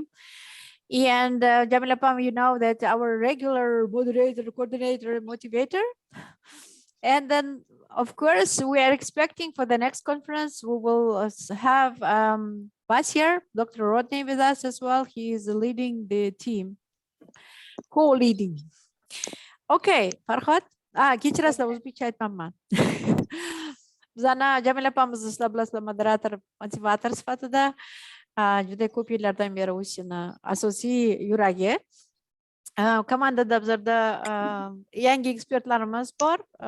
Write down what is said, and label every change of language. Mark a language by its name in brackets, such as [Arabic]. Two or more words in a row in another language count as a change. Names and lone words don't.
[English] And Jamila Pam, you know that our regular moderator, coordinator, motivator. And then, of course, we are expecting for the next conference, we will have Basir, Dr. Rodney with us as well. He is leading the team, co-leading. Okay, Farhod. [Uzbek] Kechirasizlar, o'zbekcha aytmayman. Bizani Jamila opamiz sizlar bilasizlar, moderator, motivator sifatida juda ko'p yillardan beri o'sishini asosiy yuragi. Komandada bizlarda yangi ekspertlarimiz bor.